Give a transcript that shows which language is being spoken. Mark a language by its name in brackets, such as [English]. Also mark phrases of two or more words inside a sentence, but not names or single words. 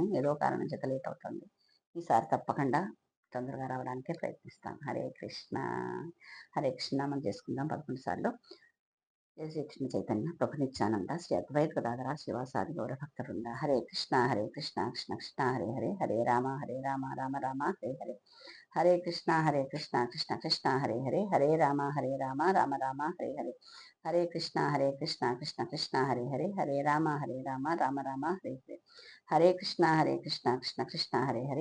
[Telugu] ఏదో కారణం చేత లేట్ అవుతుంది. ఈసారి తప్పకుండా తొందరగా రావడానికే ప్రయత్నిస్తాను. [Sanskrit] हरे कृष्ण. हरे कृष्ण [Telugu] మనం చేసుకుందాం 11 సార్లు. [Sanskrit] जय श्री कृष्ण चैतन्य प्रभु नित्यानन्द श्री अद्वैत गदाधर श्रीवासादि गौर भक्तवृन्द. हरे कृष्ण कृष्ण कृष्ण हरे हरे. हरे राम राम राम हरे हरे. हरे कृष्ण कृष्ण कृष्ण हरे हरे. हरे राम राम राम हरे हरे. हरे कृष्ण कृष्ण कृष्ण हरे हरे. हरे राम राम राम हरे हरे. हरे कृष्ण कृष्ण कृष्ण हरे हरे.